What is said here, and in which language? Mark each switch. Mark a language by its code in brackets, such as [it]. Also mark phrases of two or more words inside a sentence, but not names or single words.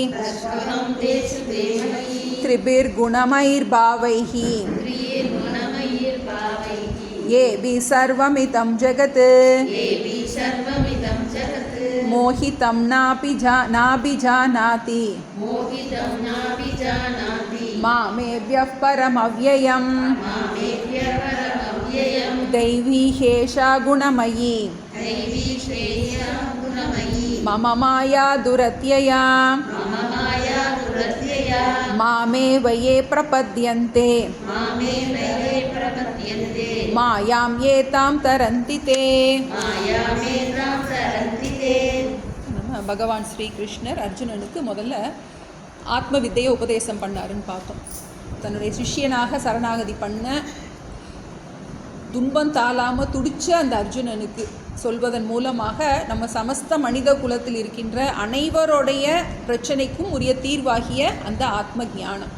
[sa] त्रिभिर्गुणमयैर्भावैः एभिः सर्वमिदं जगत् मोहितं नाभिजानाति मामेभ्यः परमव्ययम् दैवी हेषा गुणमयी मम माया दुरत्यया मामेव ये प्रपद्यन्ते मायां एतां तरन्ति ते. [ta] பகவான் ஸ்ரீகிருஷ்ணர் அர்ஜுனனுக்கு முதல்ல ஆத்ம வித்தையை உபதேசம் பண்ணாருன்னு பார்த்தோம். தன்னுடைய சிஷ்யனாக சரணாகதி பண்ண துன்பம் தாளாமல் துடிச்ச அந்த அர்ஜுனனுக்கு சொல்வதன் மூலமாக நம்ம சமஸ்த மனித குலத்தில் இருக்கின்ற அனைவருடைய பிரச்சனைக்கும் உரிய தீர்வாகிய அந்த ஆத்ம ஞானம்.